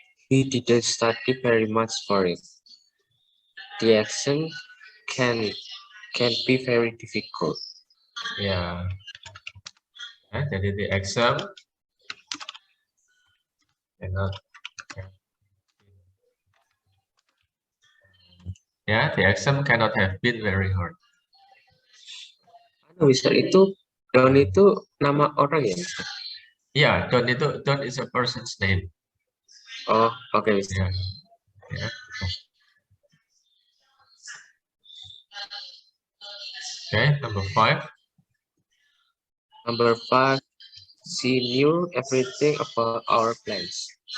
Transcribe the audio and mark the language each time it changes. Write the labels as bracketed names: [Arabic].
[English] We didn't study very much for it. The exam can be very difficult. Ya. Jadi the exam cannot. Ya, the exam cannot have been very hard. [Indonesian] Mister itu Don itu nama orang ya, Mister? [English] Iya, Don is a person's name. [Indonesian] Oh, oke, Mister. Ya. Ya. [English] Okay, number 5. Number 5, she knew everything about our plans.